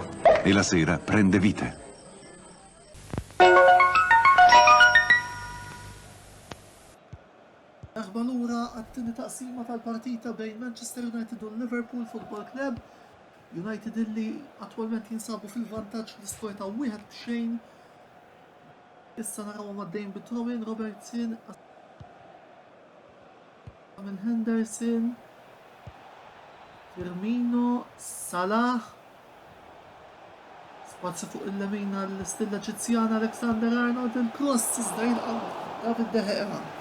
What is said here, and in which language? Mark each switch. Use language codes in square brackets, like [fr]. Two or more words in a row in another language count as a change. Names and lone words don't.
[it] E la sera prende vita. [mt] Erba lura għat-tieni taqsima tal-partita bejn Manchester United u Liverpool Football Club. United illi attwalment jinsabu fil-vantaġġ l-iskor ta' 1-0. Issa naraw għaddejn bit-throw-in Robertson minn Henderson. Firmino, Salah, spazju fuq il-lemina l-istilla ġizzjana Alexander Arnold, il-cross iżda jilqam David De Gea.